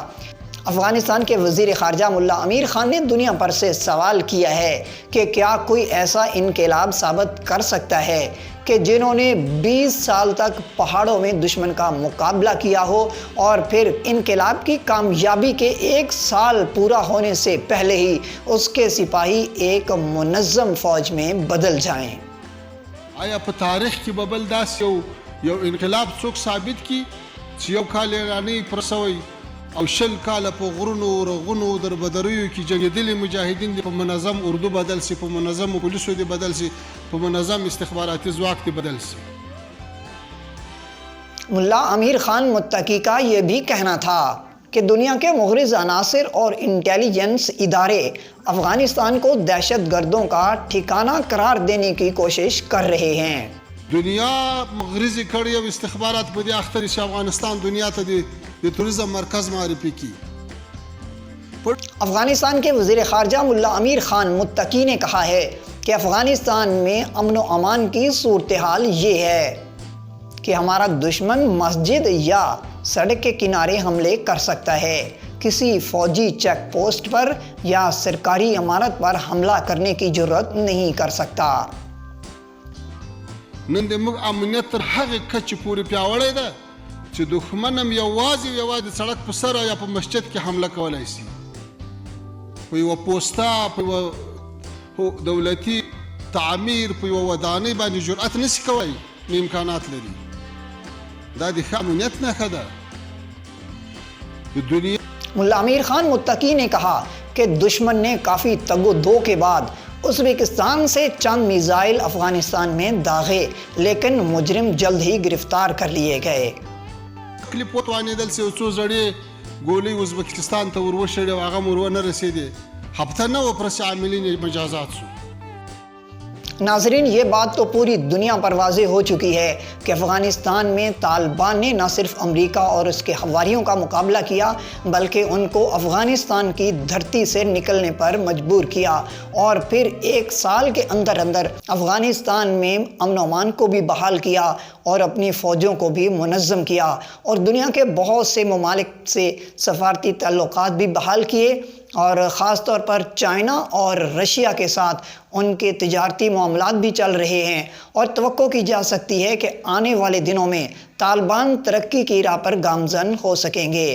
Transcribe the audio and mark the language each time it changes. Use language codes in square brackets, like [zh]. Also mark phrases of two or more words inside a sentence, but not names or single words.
[ur] افغانستان کے وزیر خارجہ ملا امیر خان نے دنیا بھر سے سوال کیا ہے کہ کیا کوئی ایسا انقلاب ثابت کر سکتا ہے کہ جنہوں نے 20 سال تک پہاڑوں میں دشمن کا مقابلہ کیا ہو اور پھر انقلاب کی کامیابی کے 1 سال پورا ہونے سے پہلے ہی اس کے سپاہی ایک منظم فوج میں بدل جائیں۔ [ps] آیا په تاریخ کې به بل داسې یو انقلاب څوک ثابت کی چې یو کال ایرانی پرسوي او 20 کاله په غرونو رغونو دربدریو کې جنګېدلي مجاهدین دي په منظم اردو بدل سي، په منظم پولیسو دي بدل سي، په منظم استخباراتي ځواک دي بدل سي۔ [ur] ملا امیر خان متقی کا یہ بھی کہنا تھا کہ دنیا کے مغرض عناصر اور انٹیلیجنس ادارے افغانستان کو دہشت گردوں کا ٹھکانہ قرار دینے کی کوشش کر رہے ہیں۔ [ps] دنیا مغرضی کړي او استخبارات په دې اخته دي چې افغانستان دنیا ته د توریزم مرکز معرفي کړي۔ [ur] افغانستان کے وزیر خارجہ ملا امیر خان متقی نے کہا ہے کہ افغانستان میں امن و امان کی صورتحال یہ ہے کہ ہمارا دشمن مسجد یا سڑک کے کنارے حملے کر سکتا ہے، کسی فوجی چیک پوسٹ پر یا سرکاری عمارت پر حملہ کرنے کی جرات نہیں کر سکتا۔ [ps] نن د موږ امنیت تر هغې کچې پورې پیاوړی ده چې دښمن هم یوازې سړک په سر یا په مسجد کې حمله کولی شي، په یوه پوسته، په یوه دولتي تعمیر، په یوه ودانۍ باندې جرأت نشي کولی، نه امکانات لري۔ دا د ښه امنیت نښه ده د دنیا۔ [ur] ملا امیر خان متقی نے کہا کہ دشمن نے کافی تگ و دو کے بعد ازبکستان سے چند میزائل افغانستان میں داغے، لیکن مجرم جلد ہی گرفتار کر لیے گئے۔ [ps] کلیپ وتوانېدل چې یو څو زړې ګولۍ ازبکستان ته وروشړې او هغه هم ورونه رسېدې، هفته نه وه پرس عاملین مجازات شو۔ [ur] ناظرین، یہ بات تو پوری دنیا پر واضح ہو چکی ہے کہ افغانستان میں طالبان نے نہ صرف امریکہ اور اس کے حواریوں کا مقابلہ کیا بلکہ ان کو افغانستان کی دھرتی سے نکلنے پر مجبور کیا اور پھر 1 سال کے اندر اندر افغانستان میں امن و امان کو بھی بحال کیا اور اپنی فوجوں کو بھی منظم کیا اور دنیا کے بہت سے ممالک سے سفارتی تعلقات بھی بحال کیے اور خاص طور پر چائنا اور رشیا کے ساتھ ان کے تجارتی معاملات بھی چل رہے ہیں اور توقع کی جا سکتی ہے کہ آنے والے دنوں میں طالبان ترقی کی راہ پر گامزن ہو سکیں گے۔